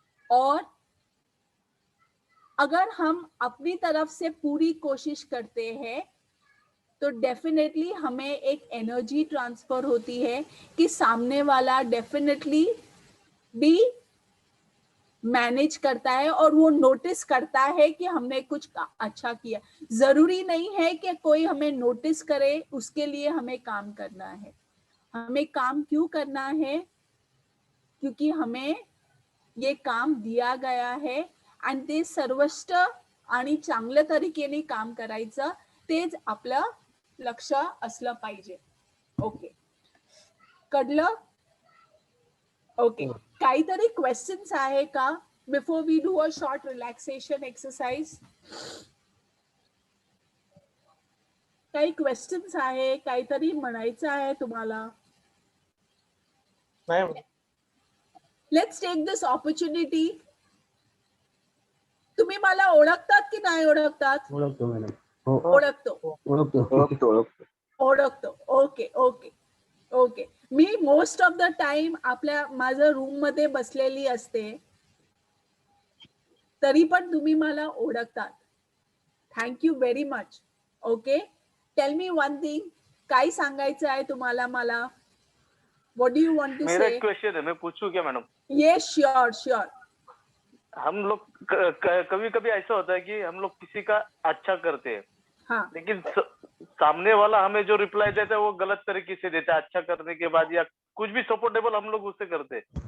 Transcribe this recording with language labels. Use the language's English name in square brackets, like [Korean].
[Hindi] और अगर हम अपनी तरफ से पूरी कोशिश करते हैं तो डेफिनेटली हमें एक एनर्जी ट्रांसफर होती है कि सामने वाला डेफिनेटली भी मैनेज करता है और वो नोटिस करता है कि हमने कुछ अच्छा किया. जरूरी नहीं है कि कोई हमें नोटिस करे, उसके लिए हमें काम करना है. हमें काम क्यों करना है? क्योंकि हमें ये काम दिया गया है [Marathi] आणि ते सर्वश्रेष्ठ आणि चांगल्या तरीकेने काम करायचं, तेच आपलं लक्ष असलं पाहिजे. ओके, कळलं? ओके. काहीतरी क्वेश्चन्स आहे का [English] Before we do a short relaxation exercise? [Marathi] काही क्वेश्चन्स आहे, काहीतरी म्हणायचं आहे तुम्हाला? नहीं. [English] Let's take this opportunity. [Marathi] तुम्ही मला ओळखतात की नाही ओळखतात? ओळखतो मॅडम. ओळखतो. Okay. मी [English] most of the time [Marathi] माझ्या रूम मध्ये बसलेली असते, तरी पण तुम्ही मला ओळखतात. [English] Thank you very much. [Marathi] Okay, tell मी one thing. काय सांगायचं आहे तुम्हाला मला? [English] What do you want to say? [Hindi] मेरा एक क्वेश्चन है, मैं पूछूं क्या मैडम? [English] Yes, sure. [Hindi] हम लोग कभी कभी ऐसा होता है कि हम लोग किसी का अच्छा करते हैं, हाँ, लेकिन सामने वाला हमें जो रिप्लाई देता है वो गलत तरीके से देता है अच्छा करने के बाद, या कुछ भी सपोर्टेबल हम लोग उससे करते हैं.